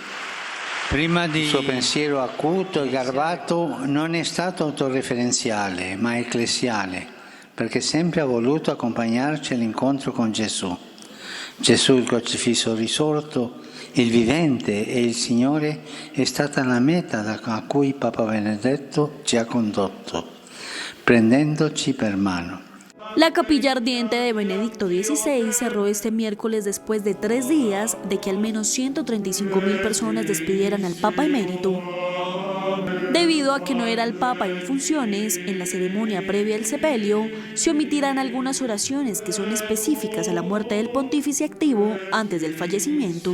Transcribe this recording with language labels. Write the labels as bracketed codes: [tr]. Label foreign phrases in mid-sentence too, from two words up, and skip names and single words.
[it] Il suo pensiero acuto e garbato non è stato autoreferenziale, ma ecclesiale, perché sempre ha voluto accompagnarci all'incontro con Gesù. Gesù, il crocifisso risorto, il vivente e il Signore è stata la meta a cui Papa Benedetto ci ha condotto, prendendoci per mano. [es] La capilla ardiente de Benedicto XVI cerró este miércoles después de 3 días de que al menos 135.000 personas despidieran al Papa emérito. Debido a que no era el Papa en funciones, en la ceremonia previa al sepelio, se omitirán algunas oraciones que son específicas a la muerte del pontífice activo antes del fallecimiento.